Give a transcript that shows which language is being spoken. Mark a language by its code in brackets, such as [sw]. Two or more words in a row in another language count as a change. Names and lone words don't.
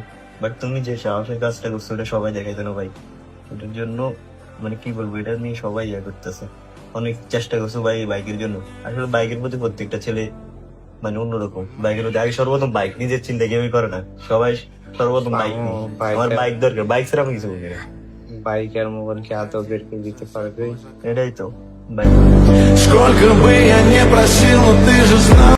[bn] বাট তুমি যে সাহসের কাজটা করছো ওটা সবাই দেখাইতো না ভাই, ওটার জন্য মানে কি বলবো, এটা নিয়ে সবাই ইয়ে করতেছে, অনেক চেষ্টা করছো ভাই বাইকের জন্য। আসলে বাইকের প্রতি প্রত্যেকটা ছেলে মানে অন্যরকম, বাইকের প্রতি আগে সর্বপ্রথম বাইক, নিজের চিন্তা কেউই করে না, সবাই সর্বপ্রথম বাইক। আমার বাইক দরকার, বাইক ছাড়া আমি কিছু বলি না। বাইক আর মোবাইল কি আদৌ বের করে দিতে পারবে? এটাই তো বাইক। [ru] Сколько бы я не просил, но ты же знал.